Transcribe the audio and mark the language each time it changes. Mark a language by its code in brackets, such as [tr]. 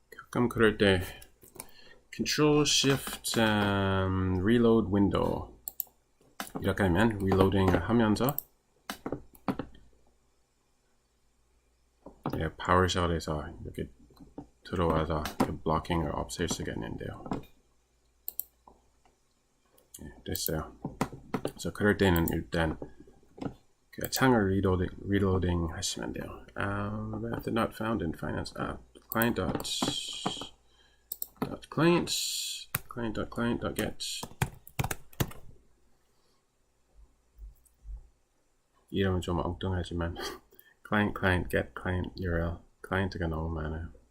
[ko] 그럼 그럴 때 Control Shift Reload Window 이렇게 하면 reloading을 하면서 파워쉘에서 이렇게 들어와서 그 블로킹을 없앨 수가 있는데요. 됐어요. 그래서 그럴 때는 일단 그 창을 reloading 하시면 돼요. [en] Method not found in finance app. [ko] client.get 이름은 좀 엉뚱하지만 client get client URL 클라이언트가 너무 많아요.